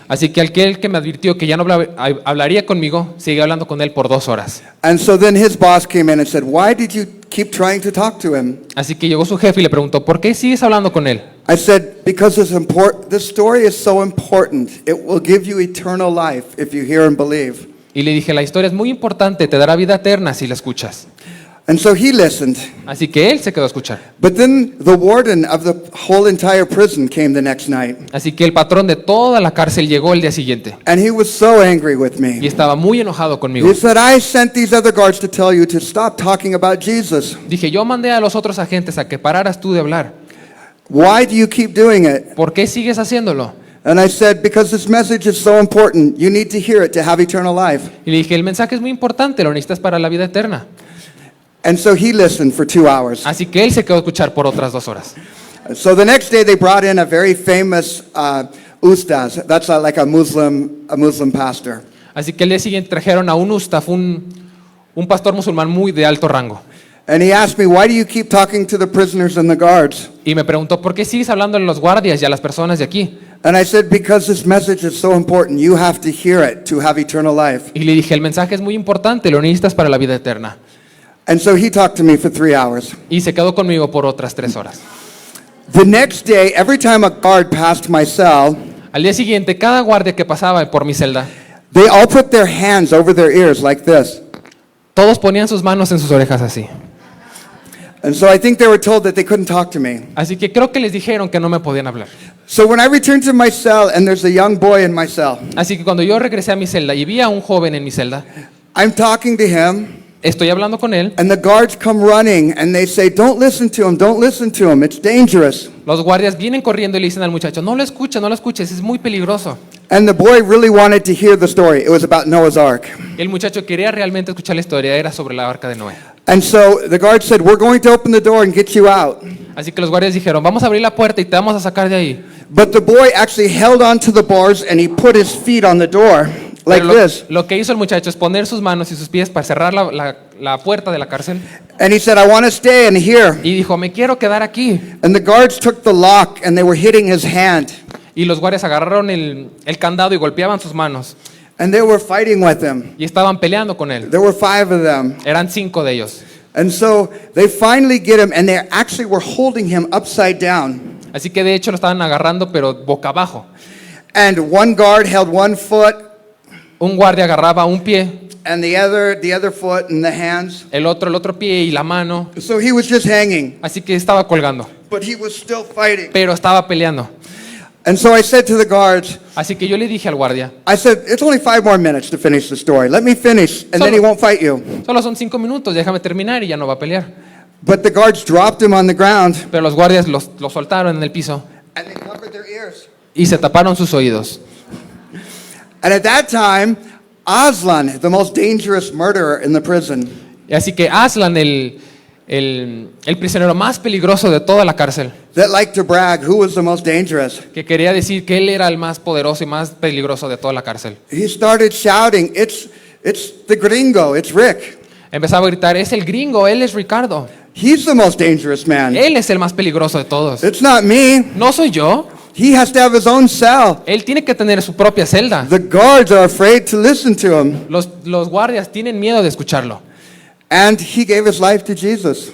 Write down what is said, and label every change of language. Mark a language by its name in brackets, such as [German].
[Spanish] Así que aquel que me advirtió que ya no hablaría conmigo, seguí hablando con él por 2 horas. [English] And so then his boss came in and said, "Why did you keep trying to talk to him?" [Spanish] Así que llegó su jefe y le preguntó, ¿por qué sigues hablando con él? [English] I said, "Because this story is so important. It will give you eternal life if you hear and believe." [Spanish] Y le dije, la historia es muy importante, te dará vida eterna si la escuchas. [English] And so he listened. [Spanish] Así que él se quedó a escuchar. [English] But then the warden of the whole entire prison came the next night. [Spanish] Así que el patrón de toda la cárcel llegó el día siguiente [English] And he was so angry with [Spanish] y [English] me. [Spanish] estaba muy enojado conmigo. [English] He said, "I sent these other guards to tell you to stop talking about Jesus. [Spanish] Dije, yo mandé a los otros agentes a que pararas tú de hablar. [English] Why do you keep doing it?" [Spanish] ¿Por qué sigues haciéndolo? [English] And I said, "Because this message is so important. You need to hear it to have eternal life." [Spanish] Y le dije, el mensaje es muy importante, lo necesitas para la vida eterna. [English] And so he listened for 2 hours. [Spanish] Así que él se quedó a escuchar por otras 2 horas. [English] So the next day they brought in a very famous ustaz. That's like a Muslim pastor. [Spanish] Así que el día siguiente trajeron a un ustaf, un pastor musulmán muy de alto rango. [English] And he asked me, "Why do you keep talking to the prisoners and the guards?" [Spanish] Y me preguntó, ¿por qué sigues hablando a los guardias y a las personas de aquí? [English] And I said, "Because this message is so important. You have to hear it to have eternal life." [Spanish] Y le dije, el mensaje es muy importante, lo necesitas para la vida eterna. [English] And so he talked to me for 3 hours. [Spanish] Y se quedó conmigo por otras 3 horas. [English] The next day, every time a guard passed my cell, [Spanish] Al día siguiente, cada guardia que pasaba por mi celda, [English] they all put their hands over their ears like this. [Spanish] todos ponían sus manos en sus orejas así. [English] And so I think they were told that they couldn't talk to me. [Spanish] Así que creo que les dijeron que no me podían hablar. [English] So when I returned to my cell and there's a young boy in my cell, [Spanish] Así que cuando yo regresé a mi celda y vi a un joven en mi celda, [English] I'm talking to him, [Spanish] estoy hablando con él. [English] and the guards come running and they say, don't listen to him, it's dangerous. [Spanish] Los guardias vienen corriendo y le dicen al muchacho, no lo escuches, es muy peligroso. [English] And the boy really wanted to hear the story. It was about Noah's Ark. [Spanish] El muchacho quería realmente escuchar la historia, era sobre la arca de Noé. [English] And so the guard said, we're going to open the door and get you out. [Spanish] Así que los guardias dijeron, vamos a abrir la puerta y te vamos a sacar de ahí. [English] But the boy actually held onto the bars and he put his feet on the door like [Spanish] Pero [English] this. [Spanish] lo que hizo el muchacho es poner sus manos y sus pies para cerrar la puerta de la cárcel [English] And he said, I want to stay in here. [Spanish] y dijo, me quiero quedar aquí. [English] And the guards took the lock and they were hitting his hand. [Spanish] Y los guardias agarraron el candado y golpeaban sus manos [English] And they were fighting with him. [Spanish] y estaban peleando con él. [English] There were 5 of them. [Spanish] Eran 5 de ellos. [English] And so they finally get him and they actually were holding him upside down. [Spanish] Así que de hecho lo estaban agarrando pero boca abajo. [English] And one guard held one foot [Spanish] Un guardia agarraba un pie, [English] and the other foot and the hands. [Spanish] el otro pie y la mano. [English] So he was just hanging, [Spanish] Así que estaba colgando, [English] but he was still fighting. [Spanish] pero estaba peleando. [English] And so I said to the guards, [Spanish] Así que yo le dije al guardia, [English] I said, it's only 5 more minutes to finish the story. Let me finish and then he won't fight you. [Spanish] solo son 5 minutos, déjame terminar y ya no va a pelear. [English] But the guards dropped him on the ground [Spanish] Pero los guardias lo soltaron en el piso [English] and they covered their ears. [Spanish] y se taparon sus oídos. [English] And at that time, Aslan, the most dangerous murderer in the prison, [Spanish] Y así que Aslan, el prisionero más peligroso de toda la cárcel, [English] that liked to brag who was the most dangerous, [Spanish] que quería decir que él era el más poderoso y más peligroso de toda la cárcel, [English] he started shouting, it's the gringo, it's Rick. [Spanish] empezaba a gritar, es el gringo, él es Ricardo, [English] He's the most dangerous man. [Spanish] él es el más peligroso de todos. [English] It's not me. [Spanish] No soy yo, [English] He has to have his own cell. [Spanish] él tiene que tener su propia celda. [English] The guards are afraid to listen to him. [Spanish] Los guardias tienen miedo de escucharlo. [English] And he gave his life to Jesus.